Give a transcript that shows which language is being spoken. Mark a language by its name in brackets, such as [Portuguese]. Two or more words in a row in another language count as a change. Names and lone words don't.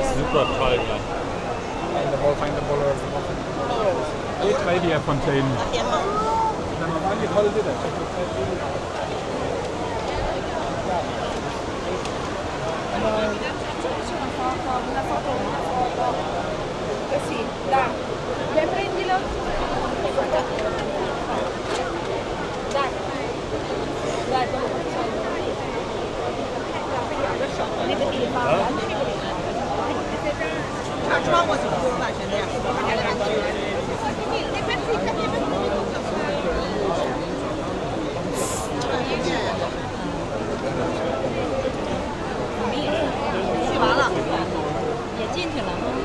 [German] super toll gleich. Geht bei dir Fontaine. [Italian] Una foto. Così, dai. Dai, prendilo. Dai. Dai, Facciamo sicuro là, ce n'è. Si va là. [Chinese] 也进去了。